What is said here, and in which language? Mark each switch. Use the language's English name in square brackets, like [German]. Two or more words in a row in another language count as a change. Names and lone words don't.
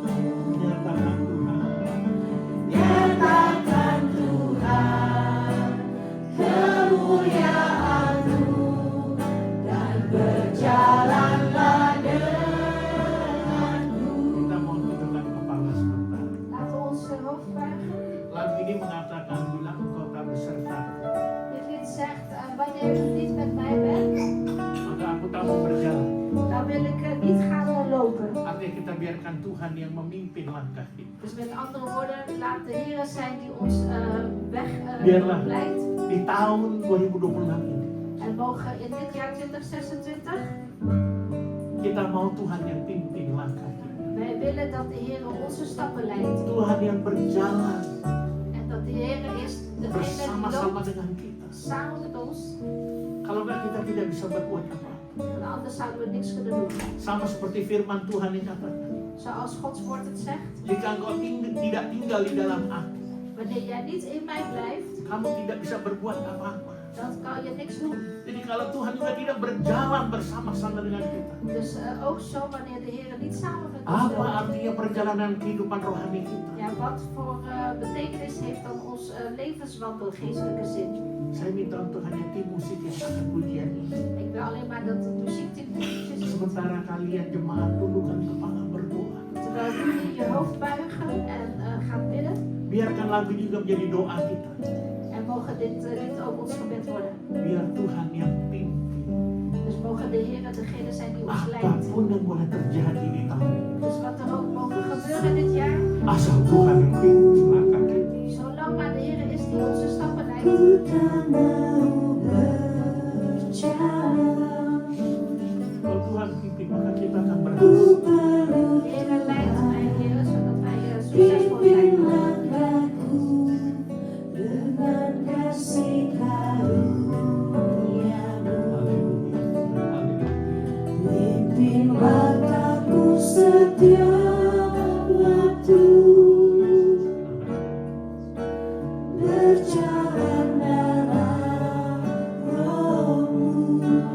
[Indonesian] Nyatakan Tuhan kemuliaan-Mu, dan berjalanlah denganku. Kita mau tundukkan kepala sebentar. [Dutch] Laten we ons hoofd buigen. [Indonesian] Lagu ini mengatakan bilang engkau tak beserta. [Dutch] Dit lied zegt, wanneer u niet met mij bent, [Indonesian] Maka aku tak mau berjalan. [Dutch] dan wil ik niet gaan lopen. [Indonesian] Artinya kita biarkan Tuhan yang memimpin langkah kita. [Dutch] Dus met andere woorden, laat de Heer zijn die ons weg [Indonesian] Biarlah. [Dutch] leidt. [Indonesian] Di tahun 2026 ini [Dutch] En mogen in dit jaar 2026, [Indonesian] kita mau Tuhan yang pimpin langkah kita. [Dutch] wij willen dat de Heer onze stappen leidt. [Indonesian] Tuhan yang berjalan [Dutch] En dat de Heer is degene die [Indonesian] bersama-sama [Dutch] loopt [Indonesian] dengan kita. [Dutch] samen met ons. [Indonesian] Kalau enggak kita tidak bisa berbuat apa. [Dutch] Want anders zouden we niks kunnen doen. [Indonesian] Sama seperti firman Tuhan yang katakan, [Dutch] Zoals Gods woord het zegt, [Indonesian] jika engkau tidak tinggal di dalam aku, [Dutch] wanneer jij niet in mij blijft, [Indonesian] kamu tidak bisa berbuat apa-apa. [Dutch] dan kan je niks doen. [Indonesian] Jadi kalau Tuhan juga tidak berjalan bersama-sama dengan kita, [Dutch] Dus ook zo wanneer de Heer niet samen met ons [Indonesian] apa [Dutch] loopt. [Indonesian] artinya perjalanan kehidupan rohani kita? [Dutch] Ja, wat voor betekenis heeft dan ons levenswandel, geestelijke zin? [Indonesian] Saya minta untuk hanya tim musik yang akan pujian ini. [Dutch] Ik wil alleen maar dat de muziekteam is. [Indonesian] Sementara kalian jemaat tundukkan kepala berdoa. [Dutch] Terwijl jullie je hoofd buigen en gaan bidden. [Indonesian] Biarkan lagu ini juga menjadi doa kita. [Dutch] En mogen dit lied ook ons gebed worden. [Indonesian] Biar Tuhan yang pimpin. [Dutch] Dus mogen de Heer degene zijn die ons leidt. [Indonesian] Apapun yang boleh terjadi di tahun ini. [Dutch] Dus wat er ook mogen gebeuren dit jaar. [Indonesian] Asal Tuhan yang pimpin langkah kita. Zolang maar de Heer is die onze stappen leidt. Ku tak mau berjalan, Kalau Tuhan pimpin maka kita akan ku berhasil. perlu [Dutch] De Heer leidt mij, Heer, zodat wij succesvol [Indonesian] pimpin [Dutch] zijn. [Indonesian] langkahku dengan kasih karunia-Mu. Pimpin langkahku setiap waktu, berjalan dalam Roh-Mu.